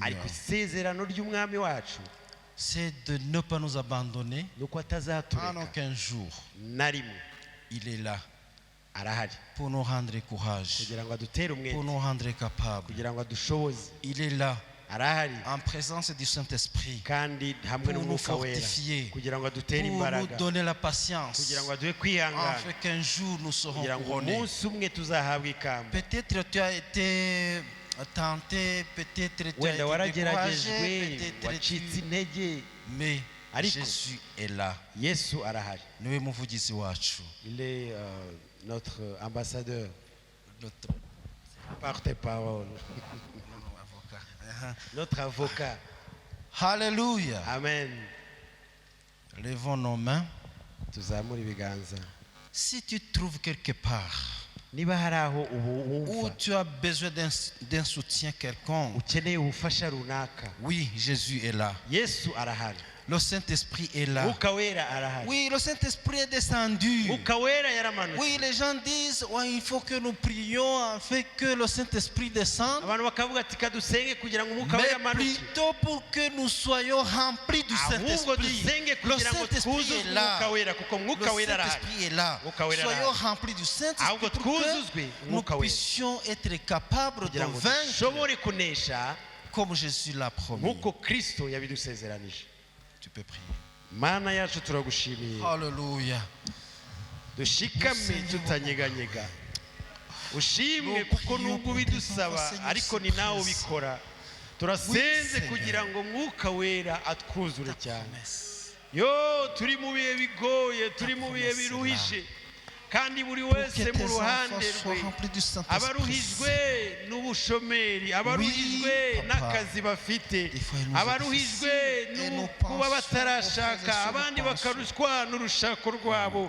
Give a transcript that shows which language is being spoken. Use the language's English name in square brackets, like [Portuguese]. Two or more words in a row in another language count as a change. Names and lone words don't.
[Kinyarwanda] ariko isezerano ry'umwami wacu [French] c'est de ne pas nous abandonner [Kinyarwanda] nuko [French] en [Kinyarwanda] atazatureka [French] aucun jour. [Kinyarwanda] na rimwe. [French] Il est là [Kinyarwanda] Arahari [French] pour nous rendre courage, [Kinyarwanda] kugira ngo adutere [French] pour [Kinyarwanda] umwete, [French] nous rendre capables. [Kinyarwanda] kugira ngo adushoboze. [French] Il est là [Kinyarwanda] Arahari [French] en présence du Saint-Esprit [Kinyarwanda] kandi hamwe [French] pour nous [Kinyarwanda] n'umwuka wera [French] fortifier, [Kinyarwanda] kugira ngo adutere [French] pour nous [Kinyarwanda] imbaraga, [French] donner la patience, [Kinyarwanda] kugira ngo aduhe kwihangana, [French] afin qu'un jour nous serons [Kinyarwanda] kugira ngo [French] couronnés. [Kinyarwanda] umunsi umwe tuzahabwa ikamba. [French] Peut-être tu as été tenté, peut-être tu as [Kinyarwanda] Wenda [French] été [Kinyarwanda] warageragejwe, [French] découragé, peut-être [Kinyarwanda] wacitse intege, [French] mais [Kinyarwanda] ariko [French] Jésus est là. [Kinyarwanda] Yesu arahari. Niwe muvugizi wacu. [French] Il est notre ambassadeur, Notre porte-parole. avocat. notre avocat. Alléluia. Amen. Levons nos mains. [Kinyarwanda] Tuzamure ibiganza. [French] Si tu trouves quelque part [Kinyarwanda] Niba hari aho [French] où [Kinyarwanda] wumva [French] tu as besoin d'un soutien quelconque, [Kinyarwanda] ukeneye ubufasha runaka, [French] oui, Jésus est là. [Kinyarwanda] Yesu arahari. [French] Le Saint-Esprit est là. [Kinyarwanda] Mwuka wera arahari. [French] Oui, le Saint-Esprit est descendu. [Kinyarwanda] Mwuka wera yaramanutse. [French] Oui, les gens disent, ouais, il faut que nous prions afin que le Saint-Esprit descende. [Kinyarwanda] Abantu bakavuga ati kadusenge kugira ngo umwuka wera [French] Mais [Kinyarwanda] amanuke. [French] plutôt pour que nous soyons remplis du [Kinyarwanda] Ahubwo [French] Saint-Esprit. [Kinyarwanda] dusenge [French] Le [Kinyarwanda] kugira ngo [French] Saint-Esprit [Kinyarwanda] twuzuzwe [French] est là. [Kinyarwanda] umwuka wera kuko [French] Le [Kinyarwanda] umwuka wera arahari. [French] Saint-Esprit est là. [Kinyarwanda] Mwuka wera [French] Soyons [Kinyarwanda] arahari. [French] remplis du Saint-Esprit [Kinyarwanda] Ahubwo [French] pour [Kinyarwanda] twuzuzwe [French] que nous [Kinyarwanda] umwuka wera [French] puissions être capables de [Kinyarwanda] kugira ngo [French] vaincre [Kinyarwanda] dushobore kunesha [French] comme Jésus l'a promis. [Kinyarwanda] nk'uko Kristo yabidusezeranije. [French] Tu peux prier. [Kinyarwanda] Mana yacu turagushimiye. Alléluia. Dushikame tutanyeganyega. Ushimwe kuko nubwo bidusaba ariko ni nawe ubikora. Turasenze kugira ngo mwuka wera atwuzure cyane. Yo turi mu bihe bigoye, turi mu bihe biruhije, kandi buri wese mu ruhande rwe abaruhijwe n'ubushomeri, abaruhijwe n'akazi bafite, abaruhijwe no kuba batarashaka, abandi bakarushwa n'urushako rwabo.